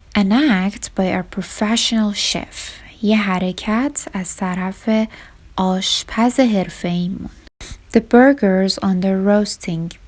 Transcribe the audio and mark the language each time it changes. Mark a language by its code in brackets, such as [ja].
[en] An act by our professional chef. [fa] یه حرکت از طرف آشپز حرفه‌ایمون. [en] The burgers on the roasting.